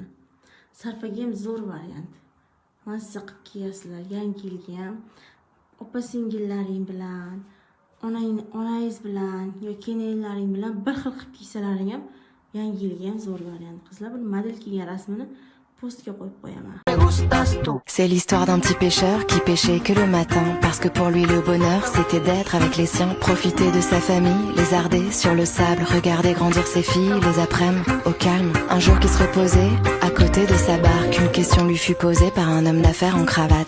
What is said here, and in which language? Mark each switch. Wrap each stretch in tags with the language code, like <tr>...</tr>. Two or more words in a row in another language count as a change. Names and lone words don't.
<uz>Sarpaga ham zo'r variant. Mazza qilib kiyasizlar, yangi yilga ham opa-singillaring bilan, onangiz bilan yoki kelinlaring bilan bir xil qilib kiysalaring ham yangi yilga ham zo'r variant qizlar. Bu model kiygan rasmini postga qo'yib qo'yaman.</uz> <fr>C'est l'histoire d'un petit pêcheur qui pêchait que le matin parce que pour lui le bonheur c'était d'être avec les siens, profiter de sa famille, les arder sur le sable, regarder grandir ses filles les après-midi au calme. Un jour qui se reposait à côté de sa barque, une question lui fut posée par un homme d'affaires en cravate.</fr>